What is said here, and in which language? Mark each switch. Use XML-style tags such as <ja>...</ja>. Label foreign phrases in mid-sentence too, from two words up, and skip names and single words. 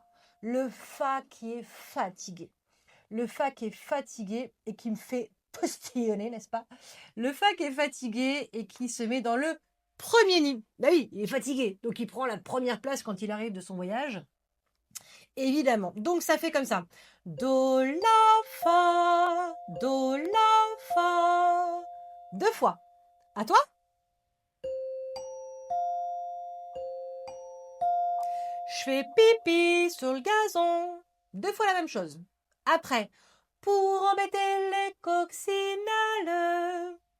<fr>Le Fa qui est fatigué. Le Fa qui est fatigué et qui me fait postillonner, n'est-ce pas? Le Fa qui est fatigué et qui se met dans le premier nid. Bah oui, il est fatigué, donc il prend la première place quand il arrive de son voyage. Évidemment. Donc ça fait comme ça. Do, la, fa. Do, la, fa. 2 fois. À toi. Je fais pipi sur le gazon. 2 fois la même chose. Après, pour embêter les coccinelles.</fr>